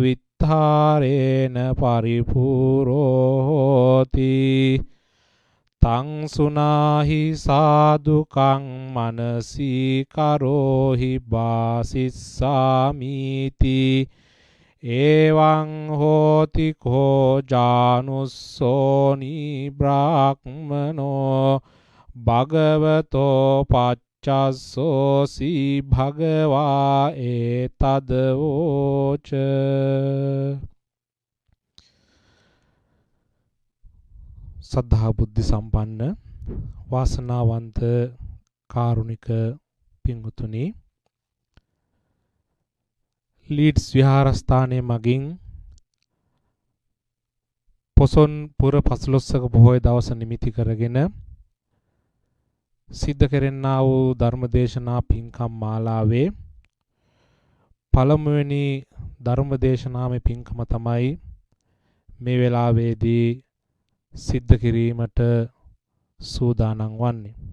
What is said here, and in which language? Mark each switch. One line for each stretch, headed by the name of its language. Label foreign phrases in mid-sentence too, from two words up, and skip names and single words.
Pali: විත්තාරේන පරිපූරෝ හෝති තං සුනාහි සාදුකං මනසී කරෝහි බාසිස්සාමීති එවං හෝති කෝ ජානුස්සෝනි බ්‍රාහ්මනෝ භගවතෝ චස්සෝසි භගවා ඒතදවෝච.
Sinhala: සද්ධා බුද්ධ සම්පන්න වාසනාවන්ත කාරුණික පින්වතුනි, ලීඩ්ස් විහාරස්ථානයේ මගින් පොසොන් පුර 15ක පොහොය දවස නිමිති කරගෙන සිද්ධ කෙරෙන්නා වූ ධර්මදේශනා පින්කම් මාලාවේ පළමුවෙනි ධර්මදේශනාමේ පින්කම තමයි මේ වෙලාවේදී සිද්ධ කිරීමට සූදානම් වන්නේ.